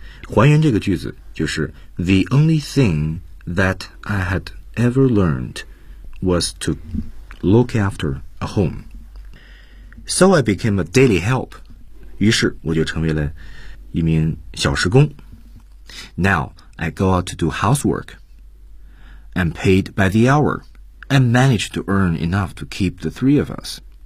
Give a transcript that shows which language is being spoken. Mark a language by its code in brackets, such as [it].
[zh] 还原这个句子就是 [en] The only thing that I had ever learned was to look after a home. So I became a daily help. [zh] 于是我就成为了一名小时工。 [en] Now. I go out to do housework. I'm paid by the hour and manage to earn enough to keep the three of us.